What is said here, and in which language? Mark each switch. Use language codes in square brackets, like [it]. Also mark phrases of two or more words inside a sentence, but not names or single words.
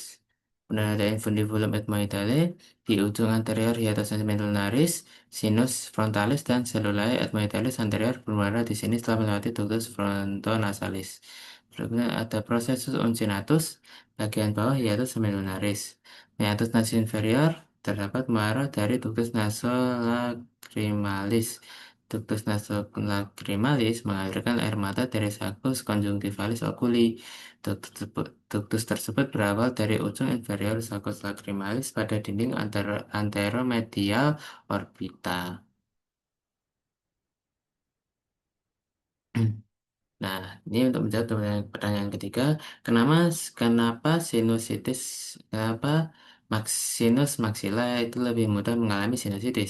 [id] Kemudian ada [la] infundibulum ethmoidale [id] di ujung anterior [la] hiatus lunaris, sinus frontalis [id] dan [la] cellulae ethmoidalis anterior [id] bermuara di sini setelah melewati [la] ductus frontonasalis. [id] Berikutnya ada [la] processus uncinatus [id] bagian bawah [la] hiatus semilunaris. Hiatus nasi inferior [id] terdapat muara dari [la] ductus nasolacrimalis. Ductus nasolacrimalis [id] mengalirkan air mata dari [la] saccus conjunctivalis oculi. [id] Ductus tersebut berawal dari ujung inferior [la] saccus lacrimalis [id] pada dinding anteromedial orbita. Nah, ini untuk menjawab pertanyaan ketiga, kenapa sinusitis, kenapa [la] sinus maxilla [id] itu lebih mudah mengalami sinusitis?